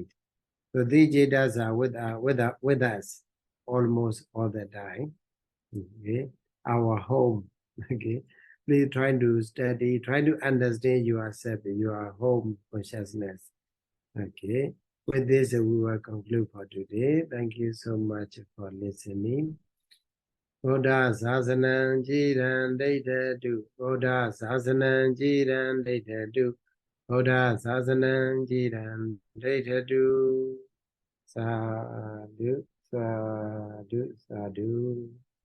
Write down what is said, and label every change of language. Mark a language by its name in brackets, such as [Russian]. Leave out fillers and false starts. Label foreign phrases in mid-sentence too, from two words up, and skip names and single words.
[English] So these Cittas are with us almost all the time. Okay, our home. Okay, please try to study, try to understand yourself, your home consciousness. Okay, with this we will conclude for today. Thank you so much for listening. [Pali] Buddha Sasanam Jiran Data Buddha Sasanam Jiran Data Buddha Sasanam Jiran Data Sadhu, sadhu, sadhu.